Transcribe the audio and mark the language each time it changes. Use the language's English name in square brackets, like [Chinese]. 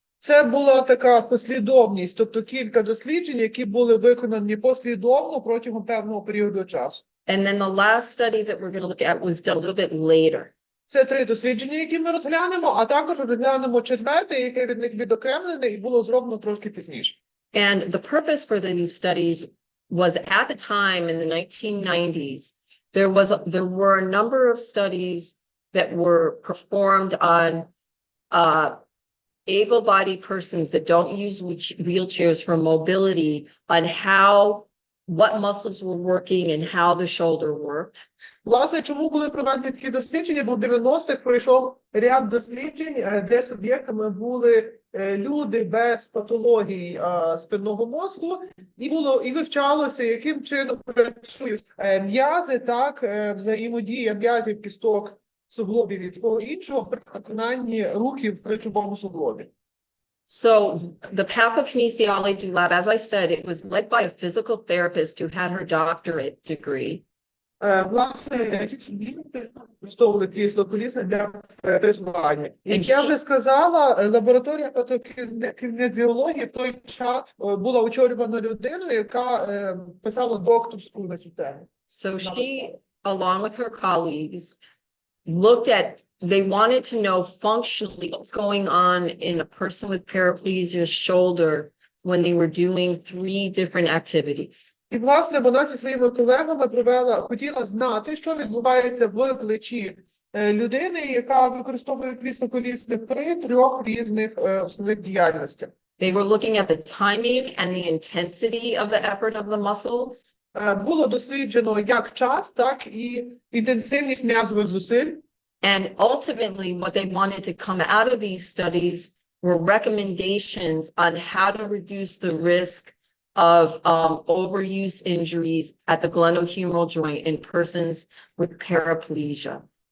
[Ukrainian] Це була така послідовність, тобто кілька досліджень, які були виконані послідовно протягом певного періоду часу. [English] And then the last study that we're going to look at was done a little bit later. [Ukrainian] Це 3 дослідження, які ми розглянемо, а також розглянемо 4-те, яке від них відокремлене і було зроблено трошки пізніше. [English] And the purpose for these studies was at the time in the 1990s, there were a number of studies that were performed on able-bodied persons that don't use wheelchairs for mobility on what muscles were working and how the shoulder worked. [Ukrainian] Власне, чому були проведені такі дослідження, бо в 90-х пройшов ряд досліджень, де суб'єктами були люди без патологій спинного мозку, і вивчалося, яким чином працюють м'язи, так, взаємодія м'язів, кісток, суглобів і такого іншого при виконанні рухів в плечовому суглобі. [English] So the pathokinesiology lab, as I said, it was led by a physical therapist who had her doctorate degree. [Ukrainian] Власне, ці суб'єкти використовували крісло колісне для тестування. Як я вже сказала, лабораторія патокінезіології в той час була очолювана людиною, яка писала докторську на цю тему. [English] So she, along with her colleagues, they wanted to know functionally what's going on in a person with paraplegia's shoulder when they were doing 3 different activities. [Ukrainian] І, власне, вона зі своїми колегами хотіла знати, що відбувається в плечі людини, яка використовує крісло-колісне при 3 різних основних діяльностях. [English] They were looking at the timing and the intensity of the effort of the muscles. [Ukrainian] Було досліджено як час, так і інтенсивність м'язових зусиль. [English] And ultimately, what they wanted to come out of these studies were recommendations on how to reduce the risk of overuse injuries at the glenohumeral joint in persons with paraplegia.